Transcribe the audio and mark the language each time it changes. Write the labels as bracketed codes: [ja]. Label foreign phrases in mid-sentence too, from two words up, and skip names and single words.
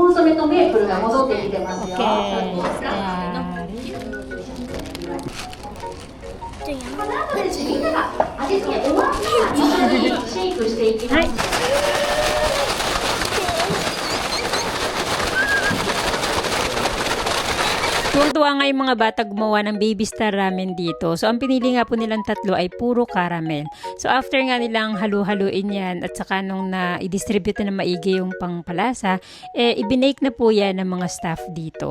[ja] コンソメとメープルが戻ってきてますよ。この後ですね、みんなが味付け終わったら一緒にシェイクしていきます。はい。 [tl] Tuwang-tuwa nga yung mga bata gumawa ng baby star ramen dito. So ang pinili nga po nilang tatlo ay puro caramel. So after nga nilang halu-haluin yan at saka nung na-i-distribute na maigi yung pangpalasa, ibinake na po yan ng mga staff dito.